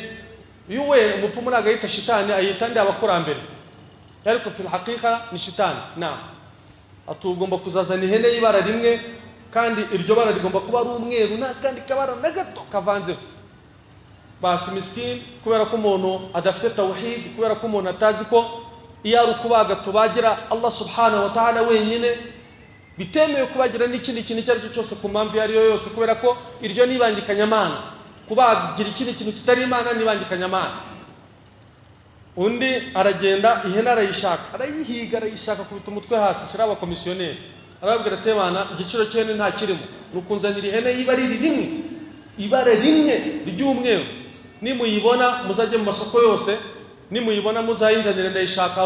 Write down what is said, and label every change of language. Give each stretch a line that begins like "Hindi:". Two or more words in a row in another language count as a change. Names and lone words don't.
Kinyarwanda: Yuwe umupfumu nagahita shitani, ayita ndi abakurambere, ariko
Arabic: في الحقيقة
Kinyarwanda: ni shitani. Atugomba kuzazana ihene y'ibara rimwe, kandi iryo bara rigomba kuba ari umweru n'akandi kabara na gato kavanzeho.
Swahili: Basi miskin,
Kinyarwanda: kubera ko umuntu adafite tawhid, kubera ko umuntu atazi ko iyo ari ukubaga tubagira
Arabic: الله سبحانه وتعالى
Kinyarwanda: wenyine, bitemewe kubagira n'ikindi kintu icyo ari cyo cyose ku mpamvu iyo ari yo yose, kubera ko iryo nibangikanya Imana. Kubagira ikindi kintu kitari Imana nibangikanya Imana. Undi aragenda ihene arayishaka, arayihiga, arayishaka kubita umutwe hasi, ashyira abakomisiyoneri, arababwira ati Imana, igiciro cy'ihene nta kirimo, nukunzanira ihene ibara rimwe ry'umweru, nimuyibona muzajye mu masoko yose, nimuyibona muzayinzanire, ndayishaka.